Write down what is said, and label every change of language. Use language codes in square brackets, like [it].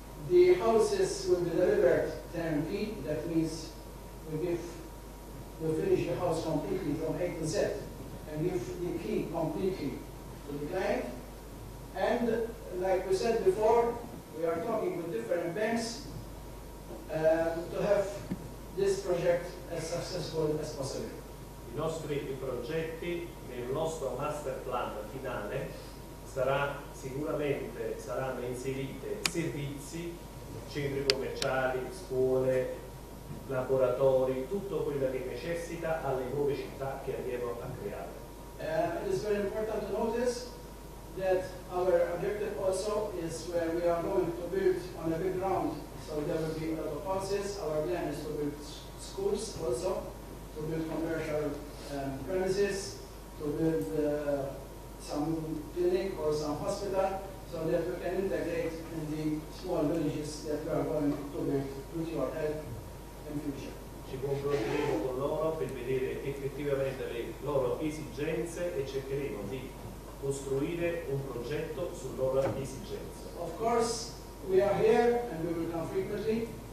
[en] The houses will be delivered turnkey. That means we finish the house completely from A to Z and give the key completely to the client. And like we said before, we are talking with different banks to have this project as successful as possible. [it] I nostri progetti nel nostro master plan finale saranno inserite servizi, centri commerciali, scuole, laboratori, tutto quello che necessita alle nuove città che andiamo a creare. [en] It is very important to notice that our objective also is where we are going to build on a big ground, so there will be a lot of houses. Our plan is to build schools also, to build commercial premises, to build some clinic or some hospital, so that we can integrate in the small villages that we are going to build with your help in future. [it] Ci confronteremo con loro per vedere effettivamente le loro esigenze e cercheremo di costruire un progetto sulle loro esigenze. [en] Of course, we are here and we will come frequently.